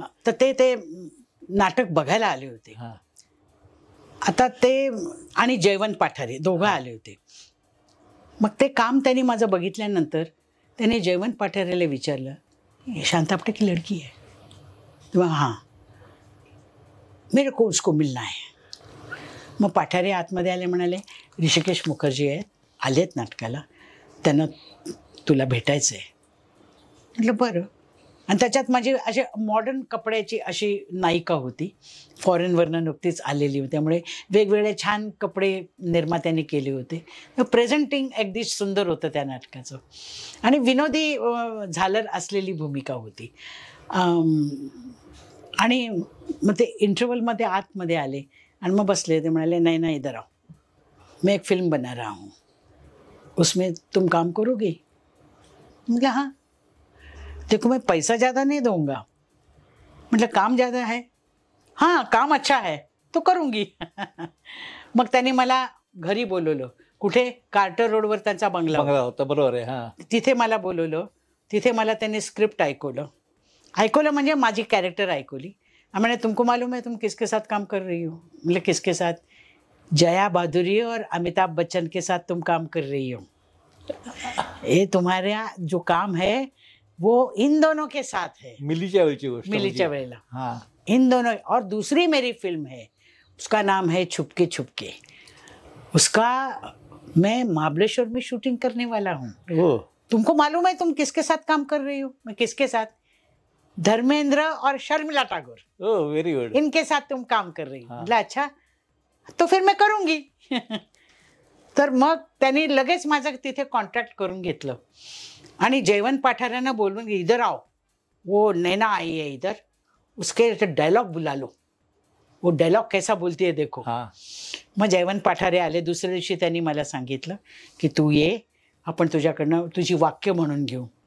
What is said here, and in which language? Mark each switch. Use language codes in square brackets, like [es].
[mr] तर ते नाटक बघायला आले होते. हा. आता ते आणि जयवंत पाठारे दोघं आले होते. मग ते काम त्यांनी माझं बघितल्यानंतर त्याने जयवंत पाठारेला विचारलं, शांता आपटे [hi] की लड़की है? [mr] तेव्हा [hi] हां, मेरे को उसको मिलना है. [mr] मग पाठारे आतमध्ये आले, म्हणाले ऋषिकेश मुखर्जी आहेत, आलेत नाटकाला, त्यांना तुला भेटायचं आहे. म्हटलं बरं. आणि त्याच्यात माझी अशी मॉडर्न कपड्याची अशी नायिका होती, फॉरेनवरनं नुकतीच आलेली होती, त्यामुळे वेगवेगळे छान कपडे निर्मात्यांनी केले होते. प्रेझेंटिंग अगदी सुंदर होतं त्या नाटकाचं आणि विनोदी झालर असलेली भूमिका होती. आणि मग ते इंटरवलमध्ये आतमध्ये आले आणि मग बसले. ते म्हणाले [hi] नहीं नहीं इधर आओ, मैं एक फिल्म बना रहा हूँ, उसमें तुम काम करोगे? मतलब हाँ. देखो मैं पैसा ज़्यादा नहीं दूंगा. मतलब काम ज़्यादा है? हाँ काम अच्छा है तो करूँगी. [mr] मग त्यांनी मला घरी बोलवलं. कुठे? कार्टर रोडवर त्यांचा बंगला होता. बरोबर आहे. हा, तिथे मला बोलवलं. तिथे मला त्यांनी स्क्रिप्ट ऐकवलं म्हणजे माझी कॅरेक्टर ऐकवली. [hi] मैंने तुमको मालूम है तुम किसके साथ काम कर रही हो? मतलब किसके साथ? जया भादुरी और अमिताभ बच्चन के साथ तुम काम कर रही हो. ये तुम्हारा जो काम है वो इन दोनों के साथ है. [mr] मिलीच्या वेळची गोष्ट. मिलीच्या वेळेला. हा. [hi] इन दोनों. और दूसरी मेरी फिल्म है, उसका नाम है छुपके छुपके. उसका मैं महाबलेश्वर में शूटिंग करने वाला हूँ. तुमको मालूम है तुम किसके साथ काम कर रही हो? मैं किसके साथ? धर्मेंद्र और शर्मिला टागोर. [en] Oh very good. [hi] इनके साथ तुम काम कर रही हो. मतलब अच्छा तो फिर मैं करूँगी. [mr] तर मग त्यांनी लगेच माझं तिथे कॉन्ट्रॅक्ट करून घेतलं आणि जयवंत पाठाऱ्यांना बोलून [hi] इधर आओ, वो नैना आई है इधर, उसके डायलॉग बुला लो, वो डायलॉग कैसा बोलती है देखो. [mr] मग जयवंत पाठारे आले. दुसऱ्या दिवशी त्यांनी मला सांगितलं की तू ये, आपण तुझ्याकडनं तुझी वाक्य म्हणून घेऊ.